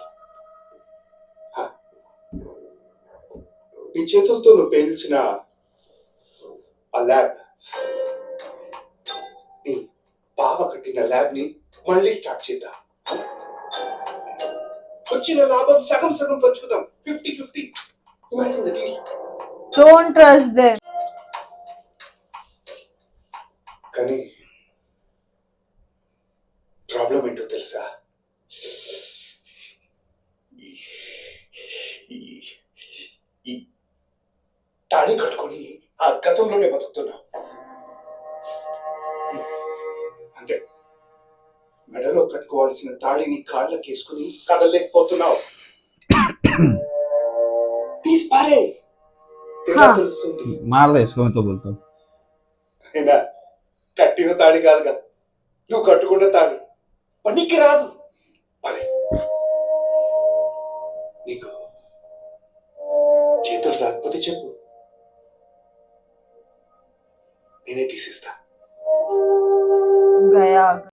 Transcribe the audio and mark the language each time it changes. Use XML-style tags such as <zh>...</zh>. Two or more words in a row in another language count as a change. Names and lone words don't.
<te>నీ చేతులతో నువ్వు పేల్చిన ఆ ల్యాబ్, నీ బావ కట్టిన ల్యాబ్ ని మళ్ళీ స్టార్ట్ చేద్దాం. వచ్చిన లాభం సగం సగం పంచుకుందాం, 50-50.</te> <en>Imagine the deal. Don't trust them.</en> <te>కానీ ప్రాబ్లం ఏంటో తెలుసా? ఈ తాళి కట్టుకొని ఆ గతంలోనే బతుకుతున్నా. అంతే, మెడలో కట్టుకోవాల్సిన తాళిని కాళ్ళకి వేసుకుని కదలలేకపోతున్నావు. తీసి పారే, తేడా తెలుస్తుంది.</te> <hi>मार दे इसको, मैं तो बोलता हूँ.</hi> <te>అయినా కట్టిన తాళి కాదుగా, నువ్వు కట్టుకున్న తాళి పనికి రాదు. పరే, నీకు చేతులు రాకపోతే చెప్పు, నేనే తీసిస్తా.</te> <hi>गया.</hi>